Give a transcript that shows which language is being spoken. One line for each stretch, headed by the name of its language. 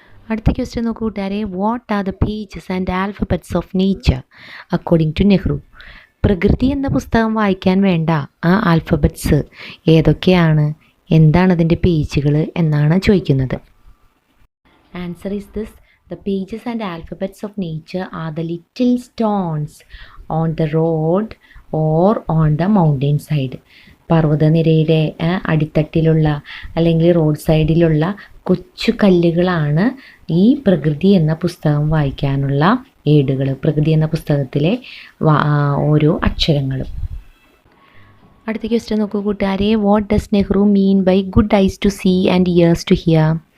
Malayalam: അടുത്ത ക്വസ്റ്റ്യൻ നോക്കൂ കൂട്ടുകാരെ.
English: What are the pages and alphabets of nature according to Nehru?
Malayalam: പ്രകൃതി എന്ന പുസ്തകം വായിക്കാൻ വേണ്ട ആൽഫബറ്റ്സ് ഏതൊക്കെയാണ്? എന്താണ് അതിൻ്റെ പേജുകൾ എന്നാണ് ചോദിക്കുന്നത്.
English: Answer is this. The pages and alphabets of nature are the little stones on the road or on the mountain side.
Malayalam: പർവ്വതനിരയുടെ അടിത്തട്ടിലുള്ള അല്ലെങ്കിൽ റോഡ് സൈഡിലുള്ള കൊച്ചു കല്ലുകളാണ് ഈ പ്രകൃതി എന്ന പുസ്തകം വായിക്കാനുള്ള ഏടുകൾ. പ്രകൃതി എന്ന പുസ്തകത്തിലെ ഓരോ അക്ഷരങ്ങളും. അടുത്ത ക്വസ്റ്റ്യൻ നോക്കൂ കൂട്ടുകാരെ.
English: What does Nehru mean by good eyes to see and ears to hear?